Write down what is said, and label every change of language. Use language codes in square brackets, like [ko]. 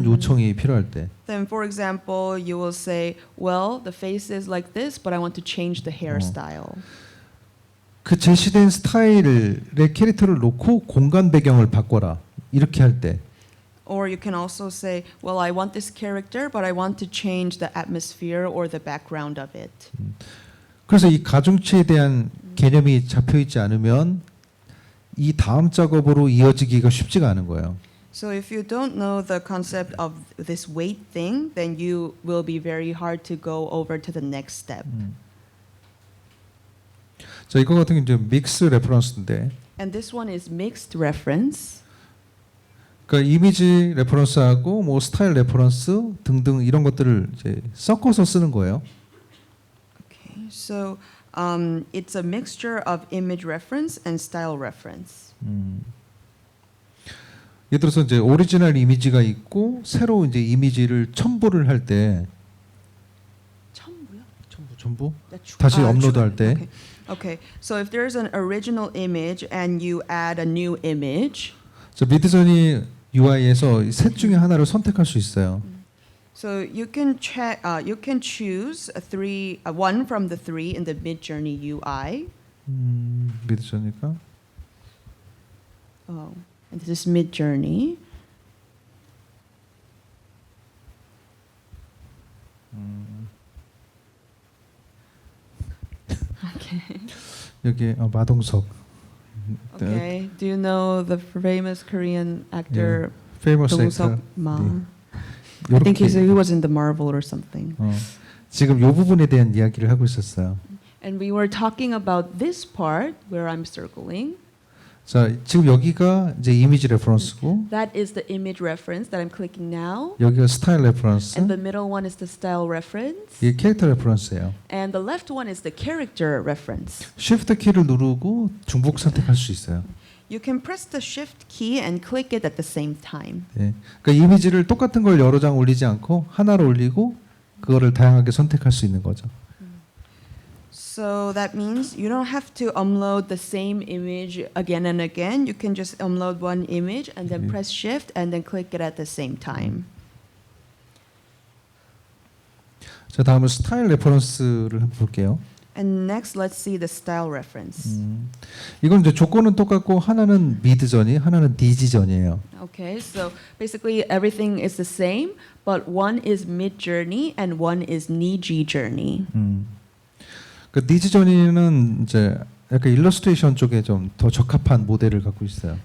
[ko] 음. 요청이 필요할 때 [en] Then, for example, you will say, "Well, the face is like this, but I want to change the hairstyle." [ko] 그 제시된 스타일의 캐릭터를 놓고 공간 배경을 바꿔라 이렇게 할 때 [en] Or you can also say, "Well, I want this character, but I want to change the atmosphere or the background of it." [ko] 그래서 이 가중치에 대한 개념이 잡혀 있지 않으면 이 다음 작업으로 이어지기가 쉽지가 않은 거예요. [en] So if you don't know the concept of this weight thing, then you will be very hard to go over to the next step. [ko] 자, 이거 같은 게 이제 믹스 레퍼런스인데 [en] And this one is mixed reference. [ko] 그러니까 이미지 레퍼런스하고 뭐 스타일 레퍼런스 등등 이런 것들을 이제 섞어서 쓰는 거예요. [en] Okay, so it's a mixture of image reference and style reference. [ko] 예를 들어서 이제 오리지널 이미지가 있고 새로 이제 이미지를 첨부를 할 때 첨부 다시 업로드할 때 [en] Okay. Okay. So if there's an original image and you add a new image, [ko] 저 미드저니 UI에서 셋 중에 하나를 선택할 수 있어요. [en] so you can check. You can choose one from the three in the Midjourney UI. [ko] 미드저니가 [en] Oh, and this is Midjourney. Okay. [ko] 여기 마동석 [en] Okay. Do you know the famous Korean actor 페이머스 Dong-seok 액터 Ma? [ko] 네. [en] I think [ko] 요렇게 [en] he was in the Marvel or something. [ko] 지금 요 부분에 대한 이야기를 하고 있었어요. [en] And we were talking about this part where I'm circling. [ko] 자, 지금 여기가 이제 이미지 레퍼런스고 [en] That is the image reference that I'm clicking now. [ko] 여기가 스타일 레퍼런스, [en] And the middle one is the style reference. [ko] 이게 캐릭터 레퍼런스예요. [en] And the left one is the character reference. [ko] Shift 키를 누르고 중복 선택할 수 있어요. [en] You can press the shift key and click it at the same time. [ko] 네. 그러니까 이미지를 똑같은 걸 여러 장 올리지 않고 하나로 올리고 그거를 다양하게 선택할 수 있는 거죠. [en] So that means you don't have to upload the same image again and again. You can just upload one image and then press shift and then click it at the same time. [ko] 자, 다음은 스타일 레퍼런스를 한번 볼게요. [en] And next, let's see the style reference. [ko] 이건 이제 조건은 똑같고 하나는 미드저니, 하나는 디지저니예요. [en] Okay, so basically everything is the same, but one is Midjourney and one is Niji Journey. [ko] 그 디지저니는 이제 약간 일러스트레이션 쪽에 좀 더 적합한 모델을 갖고 있어요.